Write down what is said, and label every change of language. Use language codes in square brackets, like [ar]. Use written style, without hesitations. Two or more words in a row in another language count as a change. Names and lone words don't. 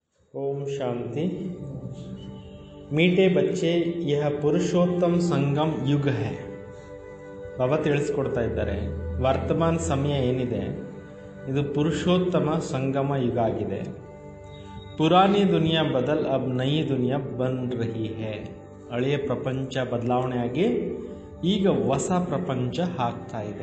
[hi] ओम शांति। मीठे बच्चे यह पुरुषोत्तम संगम युग है. [kn] ಬಾಬಾ ತಿಳಿಸ್ಕೊಡ್ತಾ ಇದ್ದಾರೆ, ವರ್ತಮಾನ ಸಮಯ ಏನಿದೆ ಇದು ಪುರುಷೋತ್ತಮ ಸಂಗಮ ಯುಗ ಆಗಿದೆ. [hi] पुरानी दुनिया बदल अब नई दुनिया बन रही है. [kn] ಹಳೆಯ ಪ್ರಪಂಚ ಬದಲಾವಣೆಯಾಗಿ ಈಗ ಹೊಸ ಪ್ರಪಂಚ ಆಗ್ತಾ ಇದೆ.